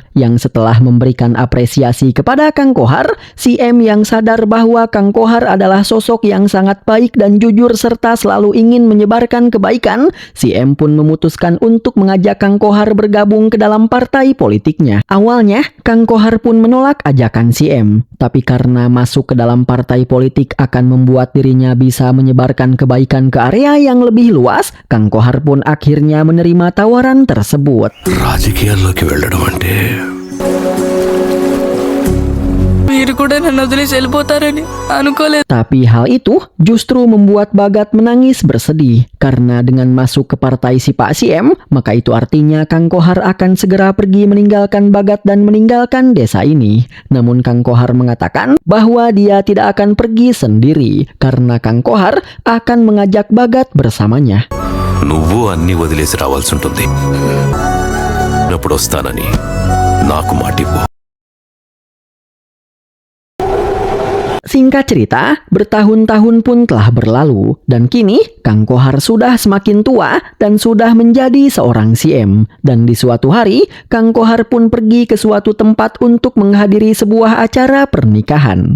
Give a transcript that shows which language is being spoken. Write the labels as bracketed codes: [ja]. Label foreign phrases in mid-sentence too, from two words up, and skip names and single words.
[id] Yang setelah memberikan apresiasi kepada Kang Kohar, si M yang sadar bahwa Kang Kohar adalah sosok yang sangat baik dan jujur serta selalu ingin menyebarkan kebaikan, si M pun memutuskan untuk mengajak Kang Kohar bergabung ke dalam partai politiknya. Awalnya, Kang Kohar pun menolak ajakan si M. Tapi karena masuk ke dalam partai politik akan membuat dirinya bisa menyebarkan kebaikan ke area yang lebih luas, Kang Kohar pun akhirnya menerima tawaran tersebut. [te] రాజకీయాల్లోకి వెళ్ళడం అంటే మీరు కూడా నన్ను వదిలేసి వెళ్ళిపోతారని అనుకోలేదు. [id] Tapi hal itu justru membuat Bagat menangis bersedih. Karena dengan masuk ke partai si Pak Siem, maka itu artinya Kang Kohar akan segera pergi meninggalkan Bagat dan meninggalkan desa ini. Namun Kang Kohar mengatakan bahwa dia tidak akan pergi sendiri. Karena Kang Kohar akan mengajak Bagat bersamanya. [te] నువ్వు అన్ని వదిలేసి రావాల్సి ఉంటుంది. ఎప్పుడు వస్తానని నాకు మాటివ్వు. [id] Singkat cerita, bertahun-tahun pun telah berlalu, dan kini Kang Kohar sudah semakin tua dan sudah menjadi seorang CM. Dan di suatu hari, Kang Kohar pun pergi ke suatu tempat untuk menghadiri sebuah acara pernikahan.